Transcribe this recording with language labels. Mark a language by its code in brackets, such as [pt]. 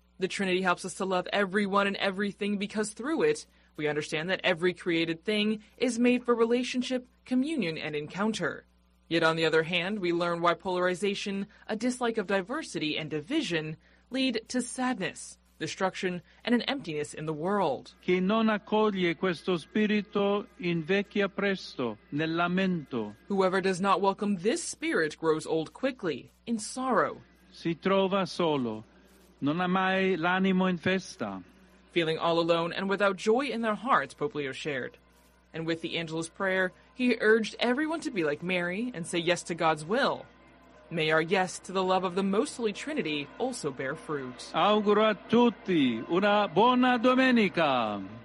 [en] The Trinity helps us to love everyone and everything because through it, we understand that every created thing is made for relationship, communion, and encounter. Yet on the other hand, we learn why polarization, a dislike of diversity and division, lead to sadness, destruction, and an emptiness in the world. [it] Chi non accoglie questo spirito invecchia presto nel lamento. [en] Whoever does not welcome this spirit grows old quickly, in sorrow. [it] Si trova solo, non ha mai l'animo in festa. [en] Feeling all alone and without joy in their hearts, Pope Leo shared. And with the Angelus prayer, he urged everyone to be like Mary and say yes to God's will. May our yes to the love of the Most Holy Trinity also bear fruit. [it] Auguro a tutti una buona domenica.